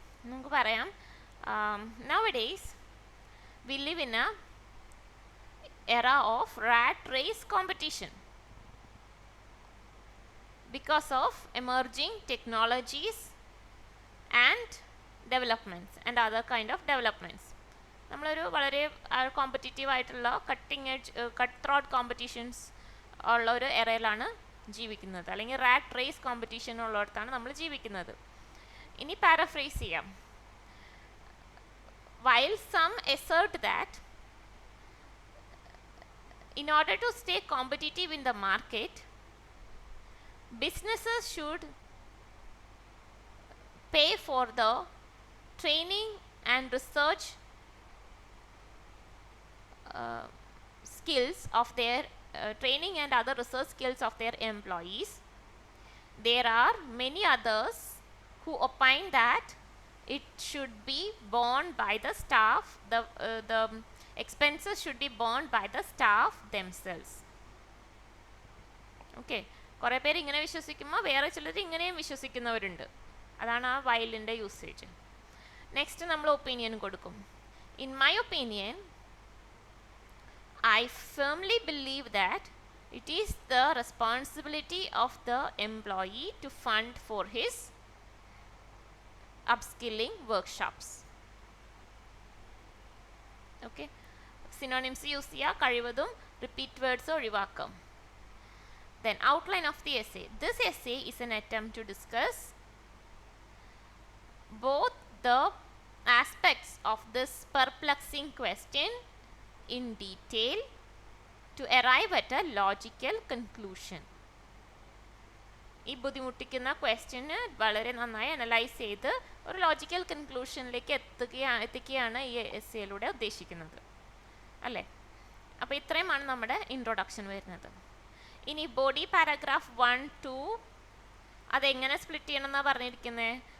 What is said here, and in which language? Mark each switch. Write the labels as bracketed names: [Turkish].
[Malayalam] നമുക്ക് പറയാം, [English] nowadays we live in a era of rat race competition because of emerging technologies and developments and other kind of developments. [Malayalam] നമ്മളൊരു വളരെ competitive ആയിട്ടുള്ള cut throat competitions ഉള്ള ഒരു എറയിലാണ് ജീവിക്കുന്നത്, അല്ലെങ്കിൽ റാറ്റ് റേസ് കോമ്പറ്റീഷൻ ഉള്ളിടത്താണ് നമ്മൾ ജീവിക്കുന്നത്. ഇനി പാരഫ്രേസ് ചെയ്യാം. [English] While some assert that in order to stay competitive in the market, businesses should pay for the training and research skills of their training and other research skills of their employees. There are many others who opine that it should be borne by the staff. The expenses should be borne by the staff themselves. [Malayalam] Okay, കുറേ പേര് ഇങ്ങനെ വിശ്വസിക്കുമ്പോൾ വേറെ ചിലർ ഇങ്ങനെയും വിശ്വസിക്കുന്നവരുണ്ട്. അതാണ് ആ വൈലിൻ്റെ usage. Next നമ്മൾ opinion കൊടുക്കും. [English] In my opinion, I firmly believe that it is the responsibility of the employee to fund for his upskilling workshops. Okay, synonyms use [Malayalam] ചെയ്യുക, കഴിവതും [English] repeat words [Malayalam] ഒഴിവാക്കാം. [English] Then outline of the essay. This essay is an attempt to discuss both the aspects of this perplexing question in detail to arrive at a logical conclusion. [Malayalam] ഈ ബുദ്ധിമുട്ടിക്കുന്ന question വളരെ നന്നായി analyse ചെയ്ത് ഒരു logical കൺക്ലൂഷനിലേക്ക് എത്തിക്കുകയാണ് ഈ എസ്സേയിലൂടെ ഉദ്ദേശിക്കുന്നത് അല്ലേ. അപ്പോൾ ഇത്രയുമാണ് നമ്മുടെ ഇൻട്രൊഡക്ഷൻ വരുന്നത്. ഇനി ബോഡി പാരഗ്രാഫ് 1, 2 അതെങ്ങനെ സ്പ്ലിറ്റ് ചെയ്യണം എന്നാണ് പറഞ്ഞിരിക്കുന്നത്.